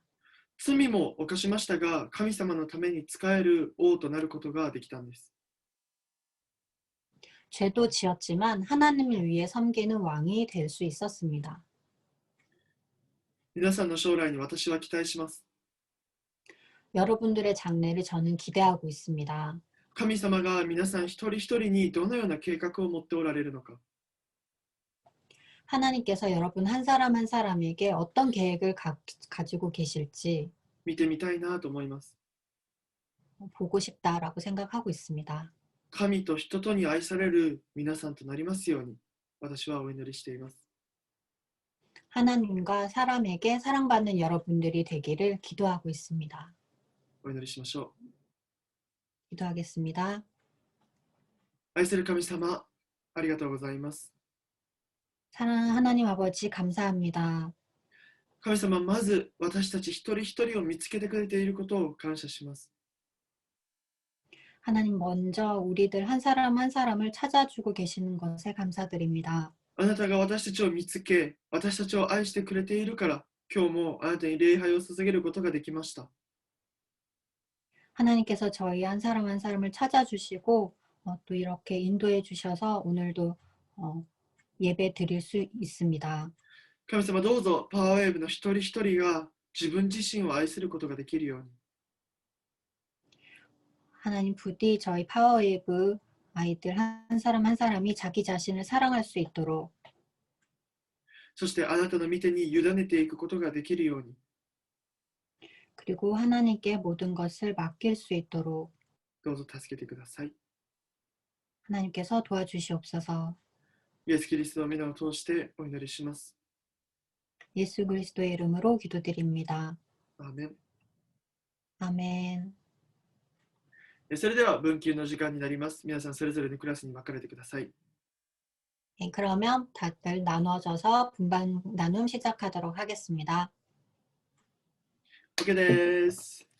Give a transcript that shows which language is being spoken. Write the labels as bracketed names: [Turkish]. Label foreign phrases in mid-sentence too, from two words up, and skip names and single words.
[Japanese] 罪も犯しましたが、神様のために仕える王となることができたんです。 [Korean] 죄도 지었지만 하나님을 위해 섬기는 왕이 될 수 있었습니다. [Japanese] 皆さんの将来に私は期待します。 [Korean] 여러분들의 장래를 저는 기대하고 있습니다. [Japanese] 神様が皆さん一人一人にどのような計画を持っておられるのか、 [Korean] 하나님께서 여러분 한 사람 한 사람에게 어떤 계획을 가지고 계실지 [Japanese] 見てみたいなと思います。 [Korean] 보고 싶다라고 생각하고 있습니다. [Japanese] 神と人とに愛される皆さんとなりますように、私はお祈りしています。 [Korean] 하나님과 사람에게 사랑받는 여러분들이 되기를 기도하고 있습니다. [Japanese] お祈りしましょう。 [Korean] 기도하겠습니다. [Japanese] 愛する神様、ありがとうございます。 [Korean] 사랑하는 하나님 아버지 감사합니다. [Japanese] 神様、まず私たち一人一人を見つけてくれていることを感謝します。 [Korean] 하나님 먼저 우리들 한 사람 한 사람을 찾아주고 계시는 것에 감사드립니다. [Japanese] あなたが私たちを見つけ、私たちを愛してくれているから、今日もあなたに礼拝を捧げることができました。 [Korean] 하나님께서 저희 한 사람 한 사람을 찾아주시고 또 이렇게 인도해 주셔서 오늘도 예배 드릴 수 있습니다. [Japanese] 神様、どうぞパワーウェーブの一人一人が自分自身を愛することができるように、 [Korean] 하나님 부디 저희 파워웨이브 아이들 한 사람 한 사람이 자기 자신을 사랑할 수 있도록 [Japanese] そしてあなたの御手に委ねていくことができるように、 [Korean] 그리고 하나님께 모든 것을 맡길 수 있도록 [Japanese] どうぞ助けてください。 [Korean] 하나님께서 도와주시옵소서. [Japanese] イエス・キリストの皆を通してお祈りします。 [Korean] 예수 그리스도의 이름으로 기도드립니다. [Japanese] アーメン。 [Korean] 아멘. [Japanese] それでは分級の時間になります。皆さんそれぞれのクラスに分かれてください。 [Korean] 네, 그러면 다들 나눠져서 분반 나눔 시작하도록 하겠습니다. [Japanese] OK です。